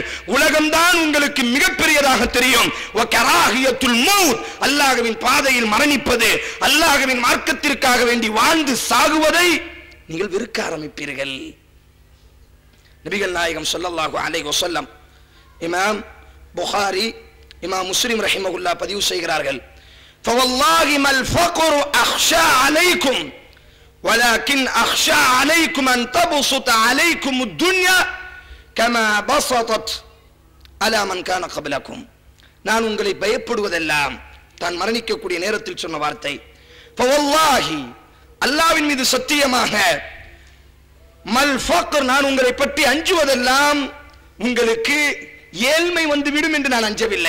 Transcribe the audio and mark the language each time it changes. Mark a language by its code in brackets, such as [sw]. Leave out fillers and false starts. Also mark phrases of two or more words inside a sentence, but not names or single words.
[ta] உலகம்தான் உங்களுக்கு மிகப்பெரியதாக தெரியும். [ar] وكراهية الموت, [ta] அல்லாஹ்வின் பாதையில் மரணிப்பது, அல்லாஹ்வின் மார்க்கத்திற்காக வேண்டி வாழ்ந்து சாகுவதை நீங்கள் வெறுக்க ஆரம்பிப்பீர்கள். நபிகள் நாயகம் [ar] صلى الله عليه وسلم, [ta] இமாம் புகாரி, இமாம் முஸ்லிம் ரஹிமஹுல்லாஹ் பதிவு செய்கிறார்கள். [ar] فوالله ما الفقر أخشى عليكم ولكن أخشى عليكم أن تبسط عليكم الدنيا كما بسطت على من كان قبلكم. [ta] நான் உங்களை பயப்படுவதெல்லாம் தான் மரணிக்கக்கூடிய நேரத்தில் சொன்ன வார்த்தை. فوالله, அல்லாஹ்வின் மீது சத்தியமாக, [ar] ما الفقر, [ta] நான் உங்களை பற்றி அஞ்சுவதெல்லாம் உங்களுக்கு ஏழ்மை வந்துவிடும் என்று நான் அஞ்சவில்லை.